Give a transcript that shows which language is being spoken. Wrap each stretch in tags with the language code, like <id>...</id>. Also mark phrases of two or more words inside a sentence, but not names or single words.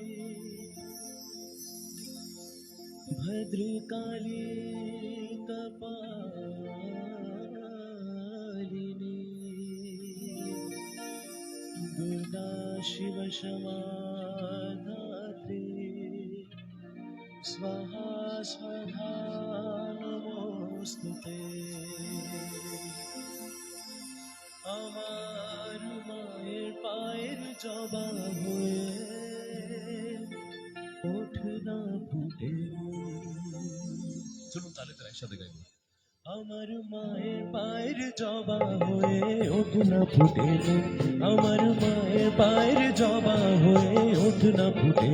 <sa>भद्रकाली कपालिनी दुर्गा शिव क्षमा धात्री स्वाहा स्वधा नमोस्तुते।</sa> <bn>আমার মায়ের পায়ের জবা হয়ে ওঠ না ফুটে। চলুন তাহলে তার একসাথে গাইব। আমার মায়ের পায়ের জবা হয়ে ওঠ না ফুটে, আমার মায়ের পায়ের জবা হয়ে ওঠ না ফুটে।</bn>